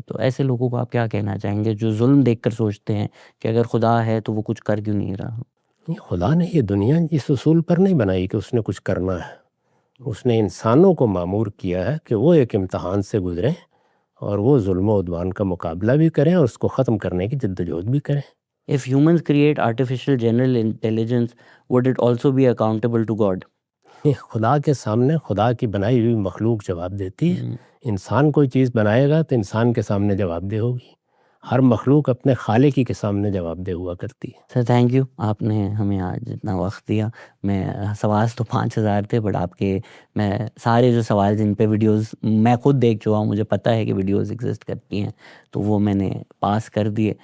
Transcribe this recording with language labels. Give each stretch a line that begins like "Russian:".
Urdu: تو ایسے لوگوں کو آپ کیا کہنا چاہیں گے جو ظلم دیکھ کر سوچتے ہیں کہ اگر خدا ہے تو وہ کچھ کر کیوں نہیں رہا؟ خدا نے یہ دنیا اس اصول پر نہیں بنائی کہ اس نے کچھ کرنا ہے. اس نے انسانوں کو مامور کیا ہے کہ وہ ایک امتحان سے گزریں اور وہ ظلم و عدوان کا مقابلہ بھی کریں اور اس کو ختم کرنے کی جدوجہد بھی کریں.
English: If humans create artificial general intelligence, would it also be accountable to God?
Urdu: خدا کے سامنے خدا کی بنائی ہوئی مخلوق جواب دیتی ہے. انسان کوئی چیز بنائے گا تو انسان کے سامنے جواب دہ ہوگی. ہر مخلوق اپنے خالقی کے سامنے جواب دہ ہوا کرتی ہے.
English: sir thank you,
Urdu: آپ نے ہمیں آج اتنا وقت دیا. میں سوال تو 5000 تھے بٹ آپ کے میں سارے جو سوال جن پہ ویڈیوز میں خود دیکھ چکا ہوں، مجھے پتہ ہے کہ ویڈیوز ایگزسٹ کرتی ہیں تو وہ میں نے پاس کر دیے.